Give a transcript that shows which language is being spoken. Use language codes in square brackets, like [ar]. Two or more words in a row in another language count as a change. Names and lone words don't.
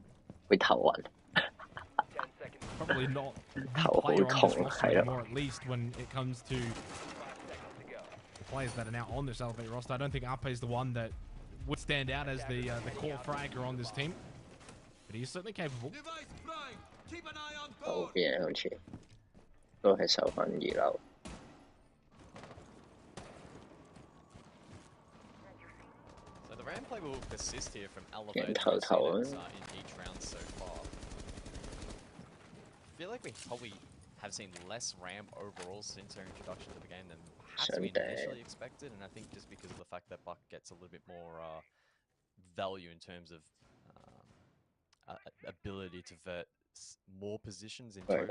[en] Probably not the player on this roster anymore, at least when it comes to players that are now on this Elevate roster. I don't think Ape is the one that would stand out as the core fragger on this team, but he is certainly capable. [yue] 後邊好似都係受翻2樓。 [en] So the ramp play will persist here from Elevate in each round so far. I feel like we probably have seen less ramp overall since our introduction to the game than perhaps we initially expected, and I think just because of the fact that Buck gets a little bit more value in terms of ability to vert more positions in total.